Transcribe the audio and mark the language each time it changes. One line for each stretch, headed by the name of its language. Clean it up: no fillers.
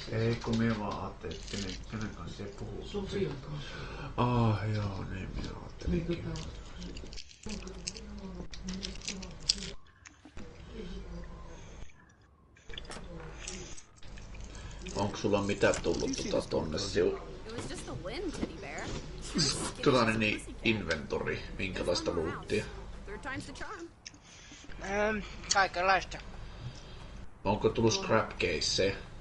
Finnish: Ei kun minä vaan ajattelin, että kenen kanssa se puhuu. Sofian kanssa. Joo, niin minä ajattelinkin. Onko sulla mitä tullut tonne siu?
English: It was just a win, teddy bear.
Finnish: Niin inventori, minkälaista luuttia?
English: Third time's the charm.
Finnish: Kaiken laista. Onko tullut scrap caseja?